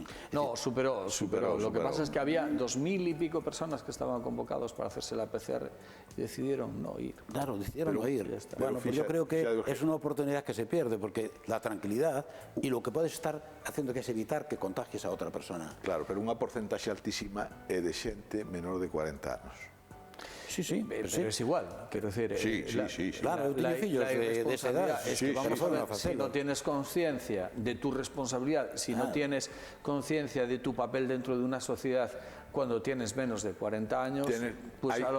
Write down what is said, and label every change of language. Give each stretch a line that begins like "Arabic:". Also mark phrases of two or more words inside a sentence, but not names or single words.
Spanish: No, superó. Lo que pasa es que había 2.000 y pico personas que estaban convocados para hacerse la PCR y decidieron no ir. Claro, decidieron no ir. Bueno, pues yo creo que es una oportunidad que se pierde, porque la tranquilidad y lo que puedes estar haciendo que es evitar que contagies a otra persona.
Galician: Claro, pero unha porcentaxe altísima é de xente menor de 40 anos.
Spanish: Sí, pero es igual, quiero decir. Sí. Claro, de esa edad. Es que vamos a ver, si no tienes conciencia de tu responsabilidad, si no tienes conciencia de tu papel dentro de una sociedad cuando tienes menos de 40 años, pues a lo